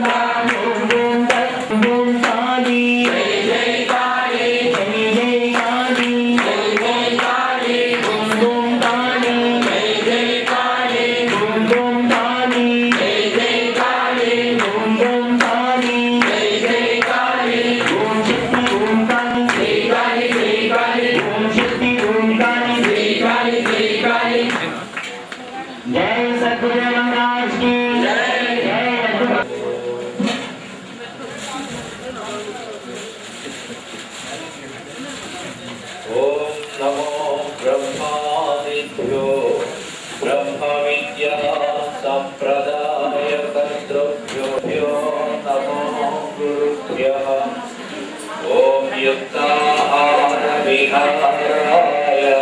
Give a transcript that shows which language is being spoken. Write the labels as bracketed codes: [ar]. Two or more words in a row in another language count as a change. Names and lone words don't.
[sa] ఓం ఓం దత్త ఓం కాళీ జై జై కాళీ జై జై కాళీ జై జై కాళీ ఓం ఓం కాళీ జై జై కాళీ ఓం ఓం కాళీ జై జై కాళీ ఓం ఓం కాళీ జై జై కాళీ ఓం శక్తి ఓం కాళీ జై కాళీ జై కాళీ ఓం శక్తి ఓం కాళీ జై కాళీ జై కాళీ జై సద్గురు మహారాజ్ की जय जय ओम नमो ब्रह्मादिभ्यो ब्रह्म विद्या संप्रदाय कर्तृभ्यो नमो गुरुभ्यः ओम युक्ताहार विहाराय